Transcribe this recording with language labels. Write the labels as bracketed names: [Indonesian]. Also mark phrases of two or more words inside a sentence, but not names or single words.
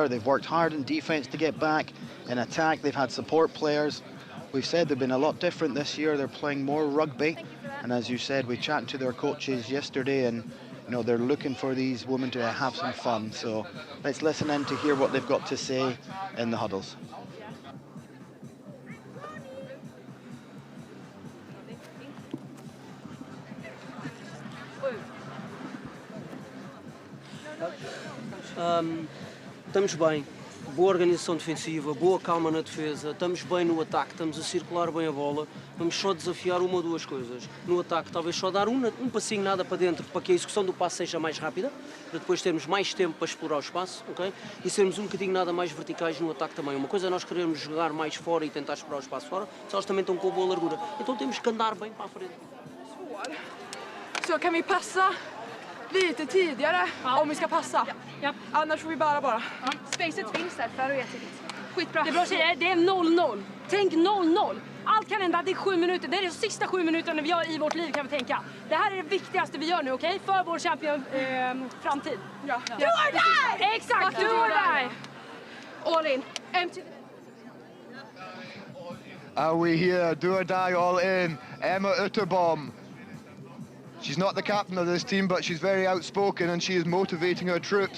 [English] They've worked hard in defence to get back. In attack, they've had support players. We've said they've been a lot different this year. They're playing more rugby. And as you said, we chatted to their coaches yesterday, and you know they're looking for these women to have some fun. So let's listen in to hear what they've got to say in the huddles. [Portuguese] Estamos bem, boa organização defensiva, boa calma na defesa, estamos bem no ataque, estamos a circular bem a bola. Vamos só desafiar uma ou duas coisas. No ataque, talvez só dar um passinho nada para dentro, para que a execução do passe seja mais rápida, para depois termos mais tempo para explorar o espaço, ok? E sermos um bocadinho nada mais verticais no ataque também. Uma coisa é nós queremos jogar mais fora e tentar explorar o espaço fora, só eles também estão com boa largura. Então temos que andar bem para a frente. [Swedish] Så kan vi passa lite tidigare om vi ska passa. Ja. Annars får vi bara. Ja. Spacet finns där för att skitbra. Det är bra tjejer, det är 0-0. Tänk 0-0. Allt kan hända, det är 7 minuter. Det är de sista 7 minuterna vi gör i vårt liv, kan vi tänka. Det här är det viktigaste vi gör nu, okej? För vår champion-framtid. Ja. [English] Do or die! Exakt, do or die! All in. Empty. Are we here? Do or die, all in. Emma Utterbaum. She's not the captain of this team, but she's very outspoken and she is motivating her troops.